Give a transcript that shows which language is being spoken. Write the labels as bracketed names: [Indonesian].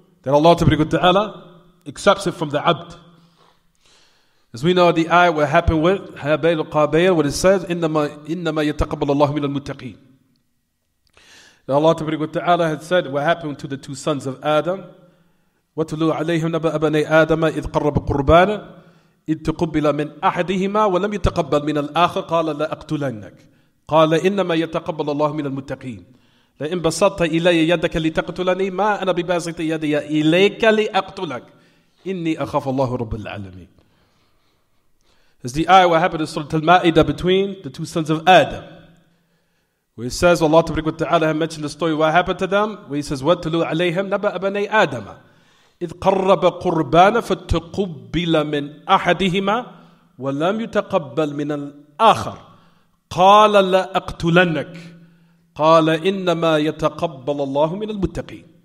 [English] That Allah Ta'ala accepts it from the abd. As we know, the ayah what happened with Habayl al-Qabayl, what it says, [Arabic] إِنَّمَا يَتَقَبَّلَ اللَّهُ مِنَ الْمُتَّقِينَ. [English] That Allah Ta'ala had said what happened to the two sons of Adam. [Arabic] وَاتْلُوا عَلَيْهِمْ نَبَأَ بَنِي آدَمَ إِذْ قَرَّبَ قُرْبَانًا إِذْ تُقُبِّلَ مِنْ أَحَدِهِمَا وَلَمْ يَتَقَبَّلْ مِنَ الْآخَرِ قَالَ لَأَقْتُلَنَّكَ قَالَ إِنَّمَا يَتَقَبَّلُ اللَّهُ مِنَ الْمُتَّقِينَ لئن بسطت إلي يدك لتقتلني ما أنا بباسط يدي إليك لأقتلك إني أخاف الله رب العالمين. [English] As the ayah what happened in Surah Al-Ma'idah between the two sons of Adam, where it says Allah Ta'ala had mentioned the story what happened to them, where he says [Arabic] وَاتْلُوا عَلَيْهِمْ نَبَأَ بَنِي آدَمَ إِذْ قَرَّبَ قُرْبَانًا فَتُقُبِّلَ مِنْ أَحَدِهِمَا وَلَمْ يُتَقَبَّلْ مِنَ الْآخَرِ قَالَ لَأَقْتُلَنَّكَ قال إنما يتقبل الله من المتقين.